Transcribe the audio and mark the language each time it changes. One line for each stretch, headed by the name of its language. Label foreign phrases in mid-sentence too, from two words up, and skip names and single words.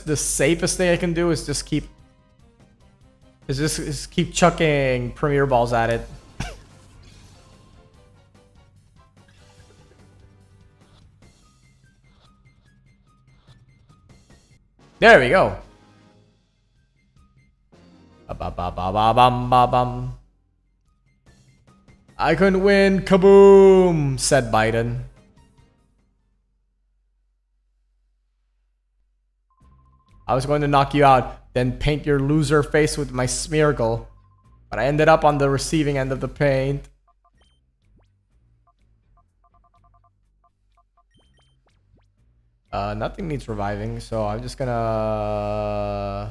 English: The safest thing I can do is just keep... Just keep chucking Premier Balls at it. There we go. Ba-ba-ba-ba-bum-ba-bum. I couldn't win. Kaboom, said Biden. I was going to knock you out, then paint your loser face with my Smeargle. But I ended up on the receiving end of the paint. Nothing needs reviving, so I'm just gonna...